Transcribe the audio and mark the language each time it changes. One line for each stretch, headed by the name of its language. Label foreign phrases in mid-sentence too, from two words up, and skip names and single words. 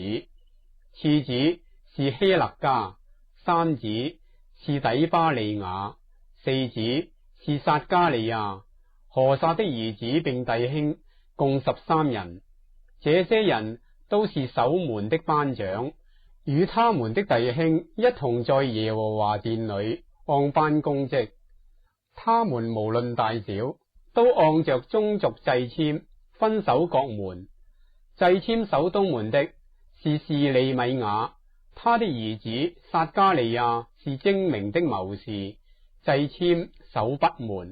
Chinese: 次子是希勒家，三子是底巴利雅，四子是撒加利亞。何撒的兒子並弟兄共13人。這些人都是守門的班長，與他們的弟兄一同在耶和華殿裏按班供職。他們無論大小，都按着宗族掣籤分守各門。掣籤守東門的是示利米雅，他的兒子撒加利亞是精明的謀士，掣籤守北門。